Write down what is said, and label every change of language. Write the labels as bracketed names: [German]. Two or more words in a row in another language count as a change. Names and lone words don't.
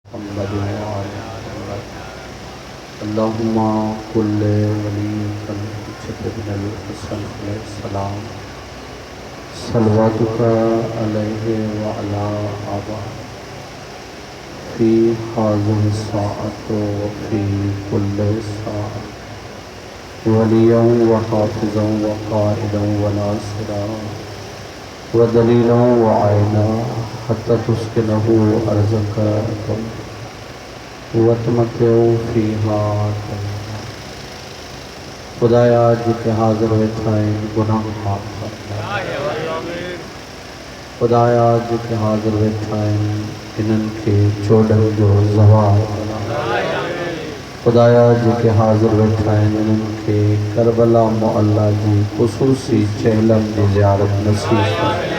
[Arabic] محمد وآل محمد. اللهم كن لوليك الحجة ابن الحسن عليه السلام صلواتك عليه وعلى آبائه في هذه الساعة وفي كل ساعة وليا وحافظا وقائدا وناصرا ودليلا وعينا حتى تسكنه أرضك وتمتعه فيها. [Sindhi] खुदाया जिते हाज़िर वेठा आहिनि गुनाह माफ़ फरमा। खुदाया जिते हाज़िर वेठा आहिनि इन्हनि खे चोॾनि जो ज़वाल बना। खुदाया जेके हाज़िर वेठा आहिनि इन्हनि खे करबला मुअल्ला जी ख़ुसूसी चहलम जी ज़ियारत नसीब फरमा।